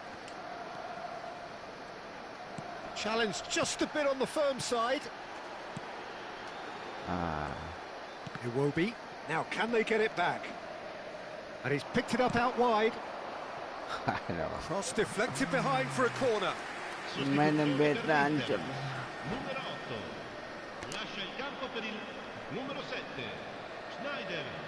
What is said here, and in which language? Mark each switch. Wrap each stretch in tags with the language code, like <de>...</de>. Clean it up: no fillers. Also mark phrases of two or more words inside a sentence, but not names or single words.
<en>Challenge just a bit on the firm side. Iwobi. Now, can they get it back? And he's picked it up out wide. Cross deflected behind for a corner. Main yang beta ancam.</en> <it>Numero 8. Lascia il campo per il numero 7. Schneider.</it>